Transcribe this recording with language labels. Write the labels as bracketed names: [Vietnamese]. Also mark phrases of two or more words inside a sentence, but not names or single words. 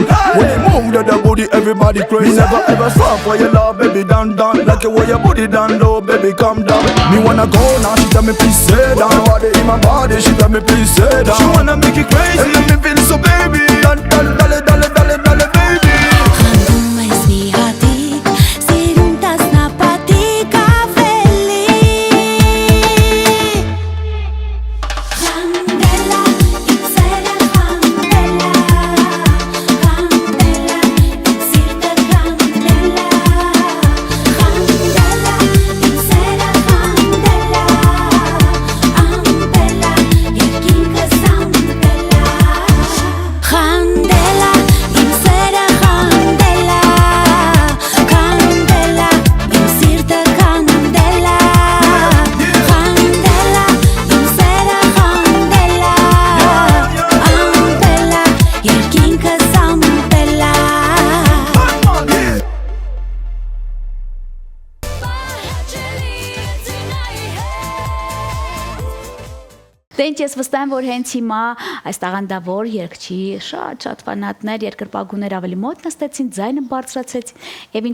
[English] When you move to the booty, everybody crazy. Me never ever stop for your love, baby, down. Like the way your booty down low, baby, come down. Me wanna go now, she tell me please say down. Body in my body, she tell me please say down. She wanna make it crazy, and make me feel so baby. Dale, baby. [Armenian] Խանդում ես մի հատիկ, սիրում տասնապատիկ ավելի Candela, իմ սերը [Spanish] candela, candela, [Armenian] իմ սիրտը [Spanish] candela, candela, [Armenian] իմ սերը candela, ampela, երկինքս ampela Candela, իմ սերը [Spanish] candela, candela, [Armenian] իմ սիրտը [Spanish] candela, candela, [Armenian] իմ սերը candela, ampela, երկինքս ampela Դե ինչ ես վստահ եմ, որ հենց հիմա այս տաղանդավոր երգչի շատ ֆանատներ, երկրպագուներ ավելի մոտ նստեցին, ձայնը բարձրացեցին եւ